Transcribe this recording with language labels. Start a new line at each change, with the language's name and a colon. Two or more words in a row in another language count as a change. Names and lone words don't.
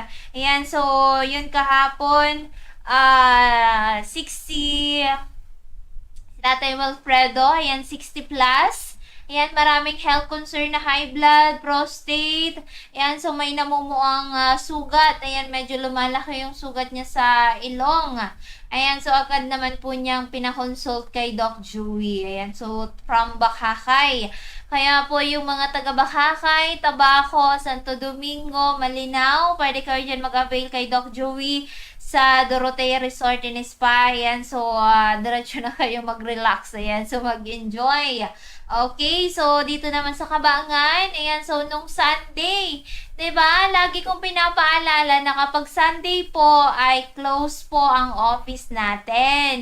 Filipino: Ayan, so yun kahapon, 60, Tatay Wilfredo, ayan, 60 plus. Ayan, maraming
English: health concern
Filipino: na
English: high blood,
Filipino: prostate. Ayan, so may namumuang sugat. Ayan, medyo lumalaki yung sugat niya sa ilong. Ayan, so agad naman po niyang pinakonsult kay Doc Joey. Ayan, so from Bakakay. Kaya po yung mga taga Bakakay, Tabaco, Santo Domingo, Malinaw, pwede kayo dyan mag-avail kay Doc Joey sa Dorotea Resort and Spa. Ayan, so diretso na kayo mag-relax. Ayan, so mag-enjoy. Okay, so dito naman sa Cabangan, ayan, so nung Sunday, 'di ba? Lagi kong pinapaalala na kapag Sunday po ay close po ang office natin.